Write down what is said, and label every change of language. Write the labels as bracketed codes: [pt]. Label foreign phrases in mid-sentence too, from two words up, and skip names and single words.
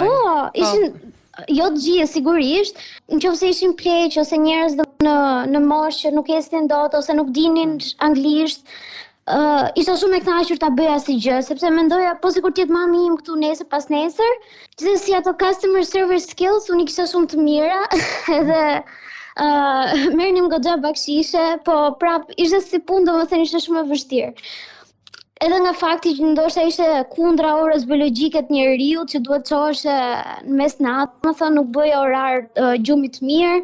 [sq] Po, ishin jo të gjithë sigurisht, nëse ishin pleq ose njerëz në moshë që nuk ecnin dot ose nuk dinin anglisht, isha shumë e kënaqur ta bëja si gjë, sepse mendoja po sikur të jetë mami im këtu nesër pas nesër, si ato [en] customer service skills [sq] unë kisha shumë të mira, edhe merrnim goxha bakshishe, po prap ishte si punë, domethënë ishte shumë e vështirë. Edhe nga fakti që ndoshta ishte kundra orës biologjike të njeriu që duhet të çohesh në mes natës, domethënë nuk bëj orar gjumi të mirë.